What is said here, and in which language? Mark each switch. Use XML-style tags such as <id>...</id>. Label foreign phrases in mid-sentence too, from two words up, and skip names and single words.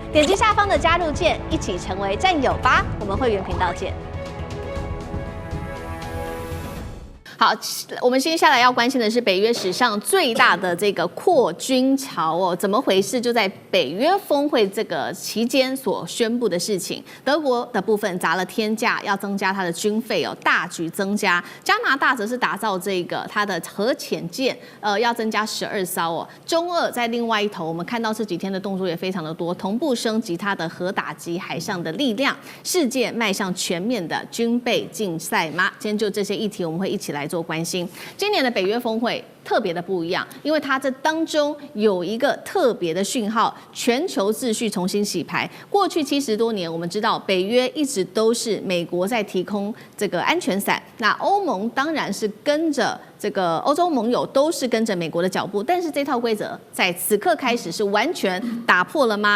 <zh>點擊下方的加入鍵，一起成為戰友吧！我們會員頻道見。好，我們接下來要關心的是北約史上最大的這個擴軍潮哦，怎麼回事？就在北約峰會這個期間所宣布的事情。德國的部分砸了天價，要增加它的軍費哦，大舉增加。加拿大則是打造這個它的核潛艦，要增加12艘哦。中俄在另外一頭，我們看到這幾天的動作也非常的多，同步升級它的核打擊海上的力量。世界邁向全面的軍備競賽嗎？今天就這些議題，我們會一起來做關心。今年的北約峰會特別的不一樣，因為它這當中有一個特別的訊號，全球秩序重新洗牌。過去70多年，我們知道北約一直都是美國在提供這個安全傘，那歐盟當然是跟着這個歐洲盟友都是跟着美國的腳步，但是這套規則在此刻開始是完全打破了嗎？</zh>